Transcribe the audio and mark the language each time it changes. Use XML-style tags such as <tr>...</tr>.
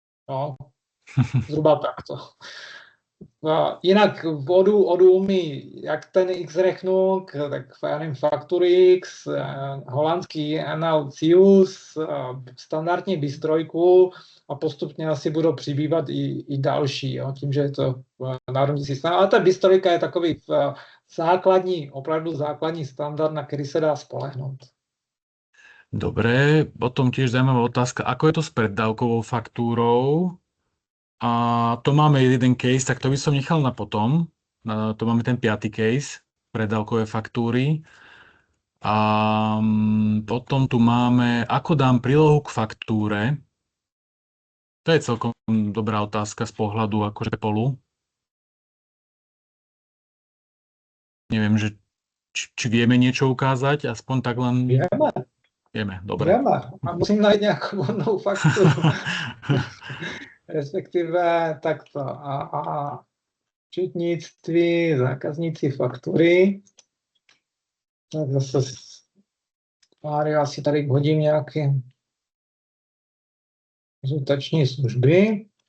<cs>No, zhruba takto. Jinak v Odoo umí jak ten X-Rechnung, tak Facturix, holandský NLCius, standardní BIS3 a postupně asi budou přibývat i další, jo, tím, že je to národní systém. Ale ta BIS3 je takový opravdu základní standard, na který se dá spolehnout.</cs> <sk>Dobre, potom tiež zaujímavá otázka, ako je to s preddávkovou faktúrou? A to máme jeden case, tak to by som nechal na potom. To máme ten 5. case, preddávkové faktúry. A potom tu máme, ako dám prílohu k faktúre. To je celkom dobrá otázka z pohľadu akože PayPalu. Neviem, že či vieme niečo ukázať, aspoň tak len... Vieme, dobre. Vieme, a musím najít nejakú vodnou faktúru. Respektíve takto.</sk> <cs>A účetnictví, zákazníci faktury. Tak zase Mário asi tady hodím nějaké konzultační služby.</cs>